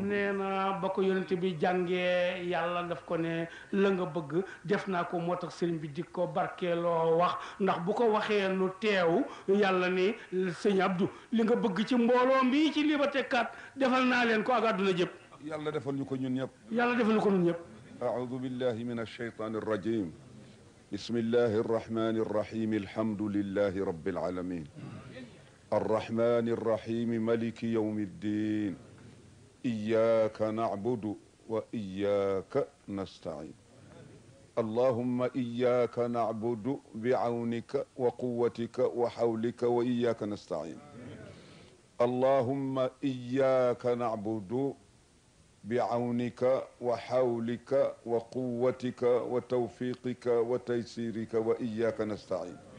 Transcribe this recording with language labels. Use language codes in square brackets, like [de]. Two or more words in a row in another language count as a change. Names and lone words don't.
[wo] nee na ba ko yonent bi jàngee yàlla daf ko ne la nga bëgg def naa ko moo tax sëriñ bi di ko barkeeloo wax ndax bu ko waxee nu teew yàlla ni sëñ Abdou li nga bëgg ci mbooloo mi ci Liberté 4 defal naa leen ko ak àdduna jëpp. yàlla defal ñu ko ñun ñëpp. yàlla defal ñu ko ñun ñëpp. [ar] أعوذ بالله من الشيطان الرجيم بسم الله الرحمن الرحيم الحمد لله رب العالمين الرحمن الرحيم ملك يوم الدين إياك نعبد وإياك نستعين اللهم إياك نعبد بعونك وقوتك وحولك وإياك نستعين اللهم إياك نعبد بعونك وحولك وقوتك وتوفيقك وتيسيرك وإياك نستعين